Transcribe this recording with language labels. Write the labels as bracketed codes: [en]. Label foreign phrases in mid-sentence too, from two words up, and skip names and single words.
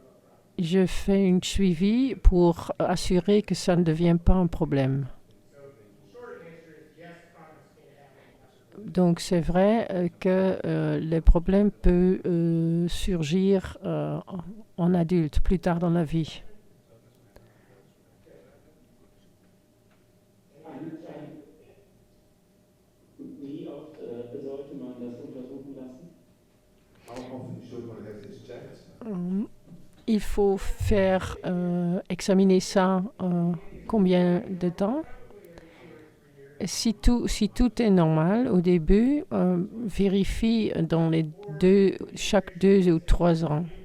[fr] Et je fais un suivi pour assurer que ça ne devient pas un problème. Donc c'est vrai que les problèmes peuvent surgir en adulte, plus tard dans la vie. [de] Wie oft sollte man das untersuchen lassen? [en] How often should one have this checked? [fr] Il faut faire examiner ça combien de temps? Si tout est normal au début, vérifie chaque 2 ou 3 ans.